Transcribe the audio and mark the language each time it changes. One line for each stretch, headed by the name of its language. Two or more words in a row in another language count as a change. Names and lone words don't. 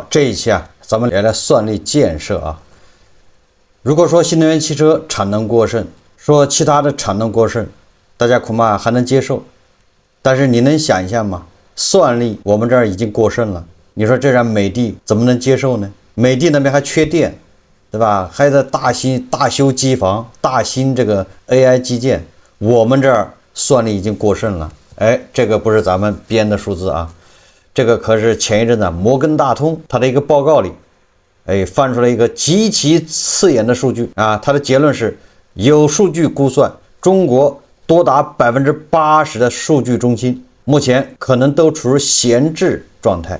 Chinese: 这一期咱們聊聊算力建設啊。如果說新能源汽車產能過剩，說其他的產能過剩，大家恐怕還能接受。但是你能想一下嗎？算力我們這兒已經過剩了，你說這讓美的怎麼能接受呢？美的那邊還缺電，對吧？還在大修機房，大興這個 AI 基建，我們這兒算力已經過剩了。這個不是咱們編的數字啊，這個可是前一陣子摩根大通它的一個報告裡，翻出來一個極其刺眼的數據啊，它的結論是，有數據估算，中國多達80%的數據中心目前可能都處於閒置狀態。